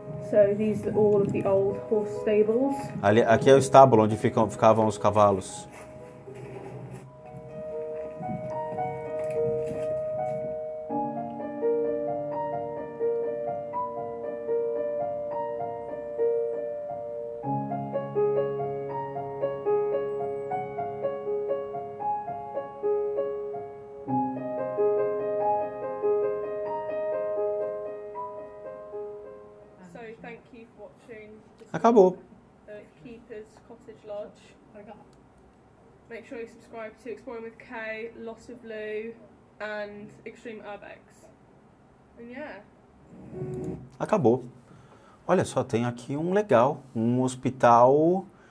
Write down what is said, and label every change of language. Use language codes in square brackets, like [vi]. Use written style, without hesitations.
[en] So these are all of the old horse stables. [pt] Aqui é o estábulo onde ficavam os cavalos. [en] So thank you for watching this [pt] Acabou. [en] Keeper's Cottage Lodge. Make sure you subscribe to Exploring with Kay, Loss of Lou, and Extreme Urbex. And yeah. [pt] Acabou. Olha só, tem aqui um legal, um hospital.